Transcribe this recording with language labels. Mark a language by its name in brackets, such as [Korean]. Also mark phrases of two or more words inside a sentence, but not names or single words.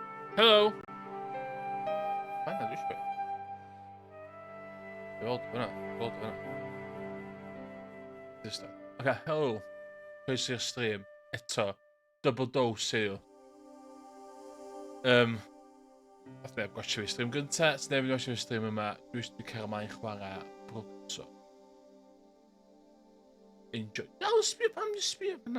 [Polish] Hello. Fajna, duszmy. Wyłącz, wyłącz. [English] Just that. Okay, hello. [Welsh] Croeso i'r stream. Eto. [English] Double dose [Welsh] i nhw. Nath neb gwachio fi stream gynta, so neb yn gwachio fi stream yma. Dwi eisiau cael ymlaen chwarae Brwgso. Enjoy. No, sbio, pam di sbio fyna?